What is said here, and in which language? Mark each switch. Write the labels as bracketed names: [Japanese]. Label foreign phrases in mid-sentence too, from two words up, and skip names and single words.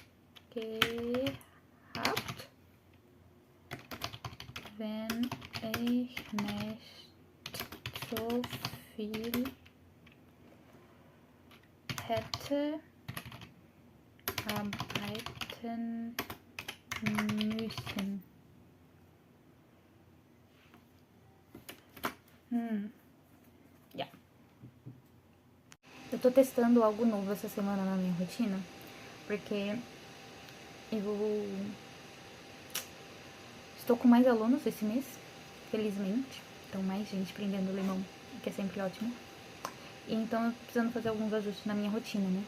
[German] wenn ich nicht so viel hätte arbeiten müssen. Ja. [Portuguese] Eu tô testando algo novo essa semana na minha rotina, porque eu estou com mais alunos esse mês, felizmente. Então, mais gente aprendendo alemão, que é sempre ótimo. E então, eu tô precisando fazer alguns ajustes na minha rotina, né?